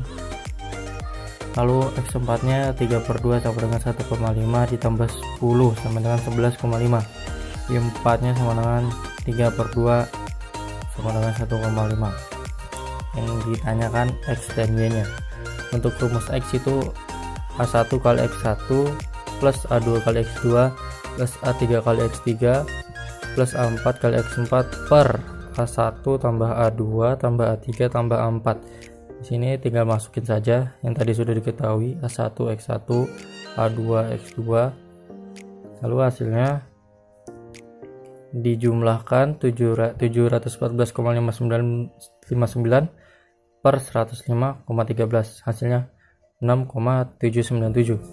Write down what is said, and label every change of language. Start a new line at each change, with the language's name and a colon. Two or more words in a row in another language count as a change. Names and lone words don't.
Indonesian: Lalu X4 nya 3 per 2 sama dengan 1,5 ditambah 10 sama dengan 11,5. Y4 nya sama dengan 3 per 2 sama dengan 1,5. Yang ditanyakan X dan Y nya. Untuk rumus X itu A1 kali X1 plus A2 kali X2 plus A3 kali X3 plus A4 kali X4 per A1 tambah A2 tambah A3 tambah A4. Di sini tinggal masukin saja yang tadi sudah diketahui, A1 X1 A2 X2. Lalu hasilnya dijumlahkan 714,5959 per 105,13, hasilnya 6,797.